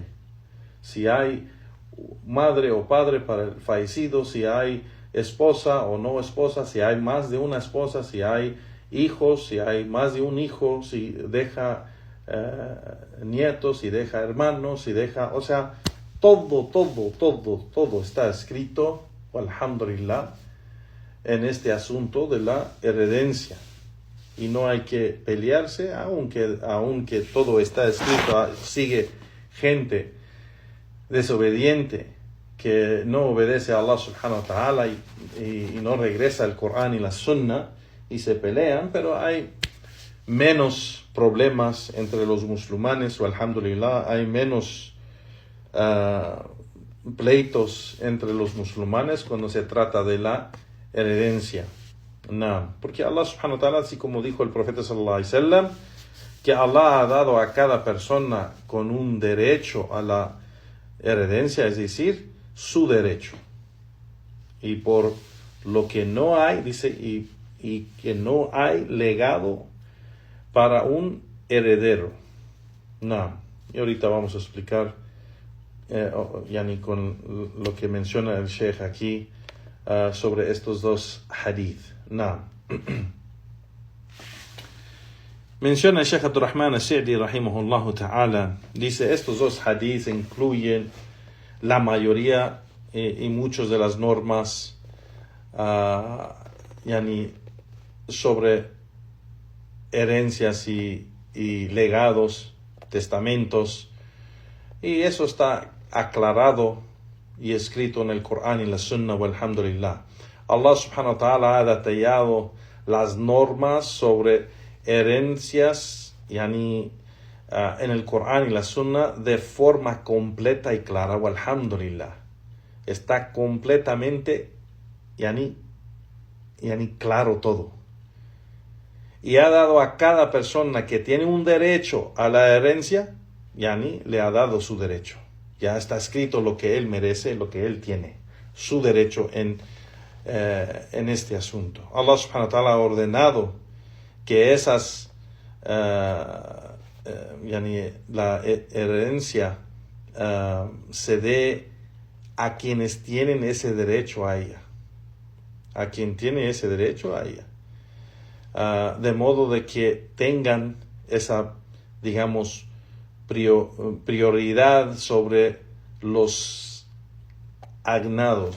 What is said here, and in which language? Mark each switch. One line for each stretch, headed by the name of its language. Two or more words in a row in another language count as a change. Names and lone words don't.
Spanish: Si hay madre o padre para el fallecido, si hay esposa o no esposa, si hay más de una esposa, si hay hijos, si hay más de un hijo, si deja nietos, si deja hermanos, o sea, todo está escrito, alhamdulillah, en este asunto de la herencia. Y no hay que pelearse, aunque todo está escrito, sigue gente desobediente que no obedece a Allah
Arabic: سبحانه وتعالى
Spanish: y no regresa al Corán y la Sunna y se pelean, pero hay menos problemas entre los musulmanes, o alhamdulillah, hay menos pleitos entre los musulmanes cuando se trata de la herencia. No, porque Allah
Arabic: سبحانه وتعالى,
Spanish: así como dijo el profeta
Arabic: صلى الله عليه وسلم,
Spanish: que Allah ha dado a cada persona con un derecho a la herencia, es decir, su derecho. Y por lo que no hay, dice, y que no hay legado para un heredero. No, y ahorita vamos a explicar con lo que menciona el Sheikh aquí sobre estos dos hadith. No. Menciona el Sheikh Abdurrahman al-Sa'di
Arabic: رحمه الله تعالى,
Spanish: dice, estos dos hadiths incluyen la mayoría y muchas de las normas sobre herencias y legados, testamentos, y eso está aclarado y escrito en el Corán y la Sunna, walhamdulillah. Allah
Arabic: سبحانه وتعالى
Spanish: ha detallado las normas sobre herencias en el Corán y la Sunna de forma completa y clara, walhamdulillah. Está completamente claro todo. Y ha dado a cada persona que tiene un derecho a la herencia, le ha dado su derecho. Ya está escrito lo que él merece, lo que él tiene, su derecho en este asunto. Allah
Arabic: سبحانه وتعالى
Spanish: ha ordenado que esas la herencia se dé a quienes tienen ese derecho a ella. A quien tiene ese derecho a ella. De modo de que tengan esa, digamos, prioridad sobre los agnados.